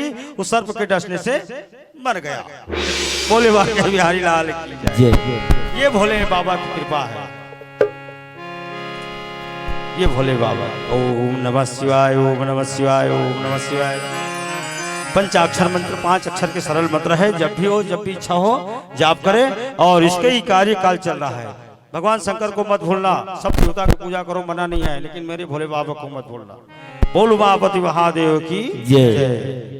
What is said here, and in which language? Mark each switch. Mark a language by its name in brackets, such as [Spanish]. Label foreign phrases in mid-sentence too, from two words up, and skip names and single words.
[Hindi] उस सर्प के डसने से मर गया। बोले बाबा बिहारी लाल की जय। ये भोले बाबा की कृपा है, ये भोले बाबा। [Sanskrit] ओम नमः शिवाय, ओम नमः शिवाय, ओम नमः शिवाय। [Hindi] पंचाक्षर मंत्र 5 अक्षर के सरल मंत्र है। जब भी हो, जब भी इच्छा हो जाप करें, और इसके ही कार्यकाल चल रहा है। भगवान शंकर को मत भूलना, सब देवता की पूजा करो, मना नहीं है, लेकिन मेरे भोले बाबा को मत भूलना। बोल उमापति महादेव की जय।